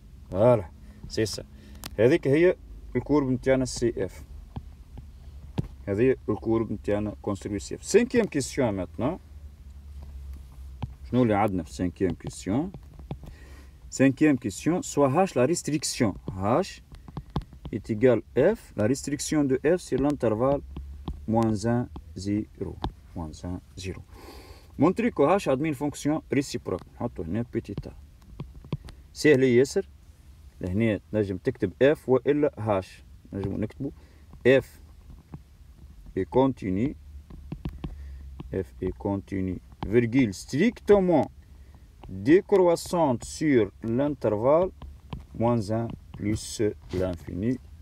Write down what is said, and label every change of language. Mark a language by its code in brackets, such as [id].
[ar] فوالا سي سا. هذيك هي الكورب نتاعنا سي اف. هذه الكورب نتاعنا كونستروي سي اف. [fr] سانكيام كيسيون ماتنا. [ar] شنو اللي عندنا في سانكيام كيسيون؟ [fr] Cinquième question, soit H la restriction. H est égal F. La restriction de F c'est l'intervalle moins 1, 0. Moins 1, 0. Montrer que H admet une fonction réciproque. [ar] نحطو هنا [fr] petit a. [ar] سهل ياسر. لهنا نجم تكتب F وإلا H. [fr] نجم نكتبو F est continu. F est continu. Virgule strictement décroissante sur l'intervalle moins 1 plus l'infini.